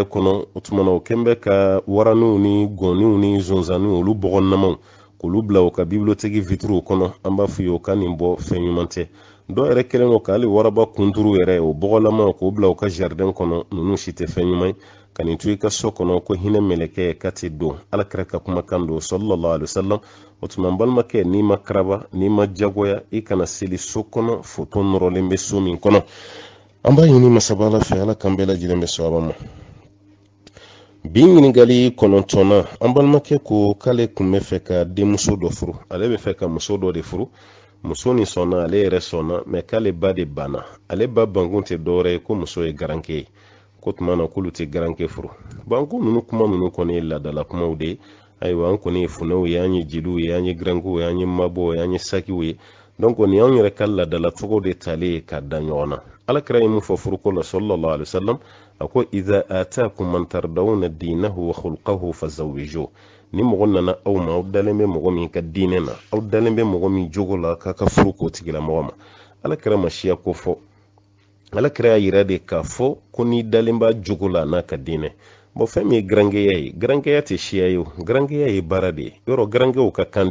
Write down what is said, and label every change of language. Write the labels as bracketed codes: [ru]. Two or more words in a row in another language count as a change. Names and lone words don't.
[bm] kɔnɔ o tuma na o kɛn bɛ ka waraniw ni gɔnniw ni zonzaniw olu bɔgɔnamaw k'olu bila u ka [fr] bibliothéque vitres [bm] kɔnɔ an b'a f'u ye u ka nin bɔ fɛn ɲuman tɛ dɔw yɛrɛ kɛlen don k'ale waraba kunturu yɛrɛ o bɔgɔlama k'o bila u ka jardin kɔnɔ ninnu si tɛ fɛn ɲuman ye ka nin to i ka so kɔnɔ ko hinɛ mɛlɛkɛ ka tɛ don ala kɛra ka kumakan don [ar] صلى الله عليه وسلم [bm] o tuma balimakɛ n'i ma karaba n'i ma jagoya i kana seli so kɔnɔ foto nɔrɔlen bɛ so min kɔnɔ an b'a ɲini masaba ala fɛ ala kan bɛɛ lajɛlen bɛ sɔrɔ ma bi ɲininkali 9 an balimakɛ ko k'ale kun bɛ fɛ ka denmuso dɔ furu ale bɛ fɛ ka muso dɔ de furu muso ni sɔnna ale yɛrɛ sɔnna mɛ k'ale ba de banna ale ba bankun tɛ dɔwɛrɛ ye ko muso ye garankɛ ye ko tuma na k'olu tɛ garankɛ furu banku ninnu kuma ninnu kɔni ye ladala kumaw de ye ayiwa an kɔni ye funɛw ye an ye jeliw ye an ye garankɛw ye an ye mabɔw ye an ye sakiw ye donc ni anw yɛrɛ ka ladala cogo de talen ye ka da ɲɔgɔn na alakira ye mun fɔ furuko la [ar] صلى الله عليه وسلم [bm] a ko [ar] إذا أتاكم من ترضون دينه وخلقه فزوجوه [bm] ni mɔgɔ nana aw ma aw dalen bɛ mɔgɔ min ka diinɛ na aw dalen bɛ mɔgɔ min jogo la k'a ka furu k'o tigilamɔgɔ ma alakira ma siya ko fɔ alakira y'a yira de k'a fɔ ko n'i dalen b'a jogo la n'a ka diinɛ bon fɛn min ye garankɛya ye garankɛya tɛ siya ye o garankɛya ye baara de ye yɔrɔ garankɛw ka kan